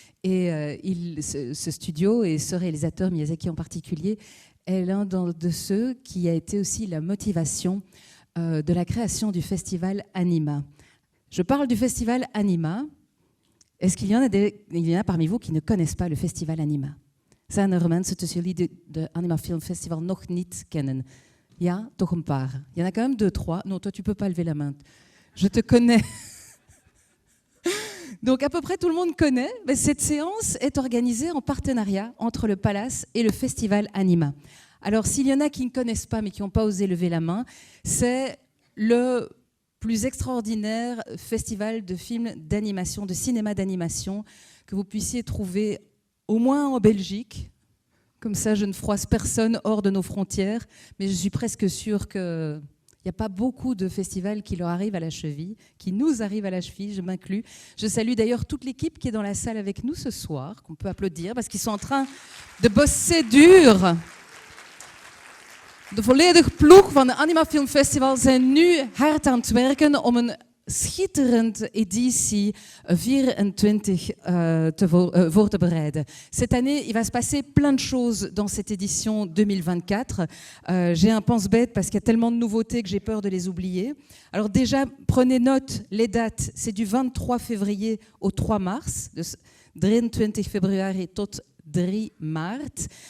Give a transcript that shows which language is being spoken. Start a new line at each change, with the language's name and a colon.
French: Et ce studio et ce réalisateur, Miyazaki en particulier, est l'un de ceux qui a été aussi la motivation de la création du festival Anima. Je parle du festival Anima. Est-ce qu'il y en a parmi vous qui ne connaissent pas le festival Anima?
Dutch: Zijn er mensen tussen jullie de Anima Film Festival nog niet kennen? Ja, toch een paar.
French: Il y en a quand même 2, 3. Non, toi tu peux pas lever la main. Je te connais. Donc à peu près tout le monde connaît, mais cette séance est organisée en partenariat entre le Palace et le festival Anima. Alors s'il y en a qui ne connaissent pas mais qui n'ont pas osé lever la main, c'est le plus extraordinaire festival de films d'animation, de cinéma d'animation que vous puissiez trouver au moins en Belgique. Comme ça, je ne froisse personne hors de nos frontières, mais je suis presque sûre que... Il n'y a pas beaucoup de festivals qui leur arrivent à la cheville, qui nous arrivent à la cheville, je m'inclus. Je salue d'ailleurs toute l'équipe qui est dans la salle avec nous ce soir, qu'on peut applaudir, parce qu'ils sont en train de bosser dur.
Dutch: De volledige ploeg van het Anima Film Festival zijn nu hard aan het werken om een schitterende editie 24 voor te bereiden.
French: Cette année, il va se passer plein de choses dans cette édition 2024. J'ai un pense-bête parce qu'il y a tellement de nouveautés que j'ai peur de les oublier. Alors déjà, prenez note, les dates, c'est du 23 février au 3 mars,
Dutch: dus 23 februari tot 3 maart.